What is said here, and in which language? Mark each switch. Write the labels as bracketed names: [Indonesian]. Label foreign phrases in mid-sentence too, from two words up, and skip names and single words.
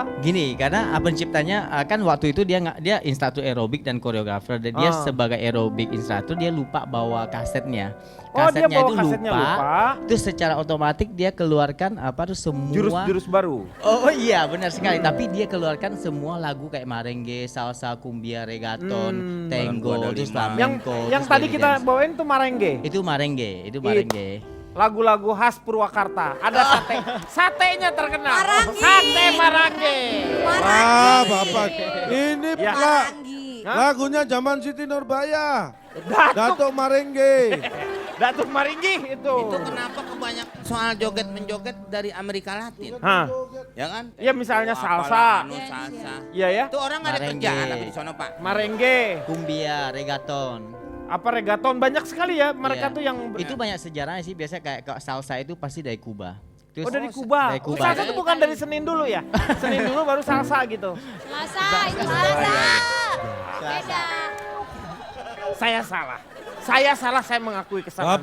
[Indonesian] gini, karena penciptanya kan waktu itu dia instruktur aerobik dan koreografer. Dan dia sebagai aerobik instruktur dia lupa bawa kasetnya. Oh, dia bawa itu kasetnya lupa. Terus secara otomatis dia keluarkan semua Jurus-jurus baru. Oh iya benar sekali, tapi dia keluarkan semua lagu kayak merengue, salsa, cumbia, reggaeton, tango, terus flamenco. Yang terus tadi belly kita dance. bawain tuh merengue. Itu merengue. Lagu-lagu khas Purwakarta. Ada sate. Satenya terkenal. Marangi. Sate Marange. Ah, Bapak. Ini Ya. Marangi. lagunya zaman Siti Nurbaya. Datuk Datuk Marengge. Datuk Maringgi itu. Itu kenapa kebanyak soal joget-menjoget dari Amerika Latin? Hah. Ya kan? Ya misalnya Apalah, salsa. salsa. Iya ya. Itu orang nggak ada Merengue. kerjaan apa di sono Pak? Merengue. Cumbia, reggaeton. Apa reggaeton banyak sekali ya mereka Iya. tuh yang Itu banyak sejarahnya sih, biasanya kayak salsa itu pasti dari Kuba. Terus, Oh dari Kuba. Dari Kuba. Salsa itu bukan dari Senin dulu ya? Senin dulu baru salsa gitu. Selasa, itu Selasa. Beda. Saya salah, saya mengakui kesalahan.